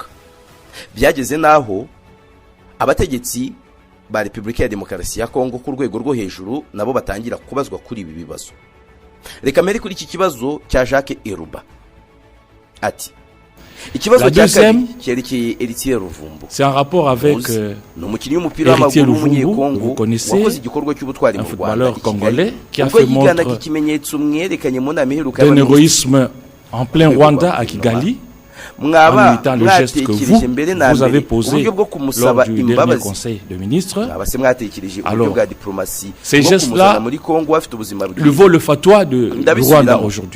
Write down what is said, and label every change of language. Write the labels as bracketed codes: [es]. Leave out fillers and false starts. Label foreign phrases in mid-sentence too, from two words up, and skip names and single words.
[rw] Byageze naho abategetsi ba Repubulika ya Demokarasi ya Kongo ku rwego rwo hejuru nabo batangira kubazwa kuri ibi bibazo. Reka mbere kuri iki kibazo cya Jacques Eruba. Ati ikibazo cya kabiri cyerekeye Heritier Ruvumbu. [fr] C'est un rapport avec [rw] umukinnyi w'umupira w'amaguru w'umunyekongo wakoze igikorwa cy'ubutwari mu Rwanda, [fr] congolais qui a fait montre [rw] ikimenyetso mwerekanye mu nama iheruka [fr] d'un héroïsme en plein Rwanda à Kigali. Mwaba le geste que vous avez posé lors du dernier conseil de ministres. Alors, ces gestes-là lui vaut le fatwa du Rwanda aujourd'hui.